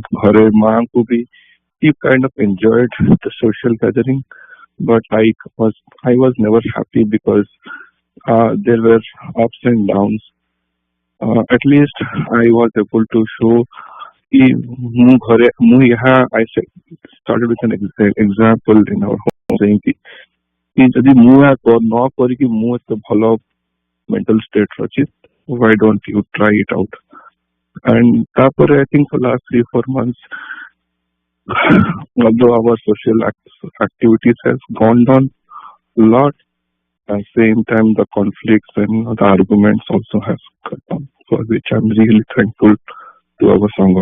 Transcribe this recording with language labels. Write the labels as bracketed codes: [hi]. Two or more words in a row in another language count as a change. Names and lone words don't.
[en] He kind of enjoyed the social gathering, but I was never happy because there were ups and downs. At least I was able to show I started with an example in our home saying [or] ଯଦି ମୁଁ ନ କରିକି ମୁଁ ଏତେ ଭଲ [en] mental state ଅଛି, why don't you try it out? And ତାପରେ I think for last 3-4 months, although our social activities has gone down a lot, at the same time the conflicts and the arguments also have cut down, for which I'm really thankful to our Sangha.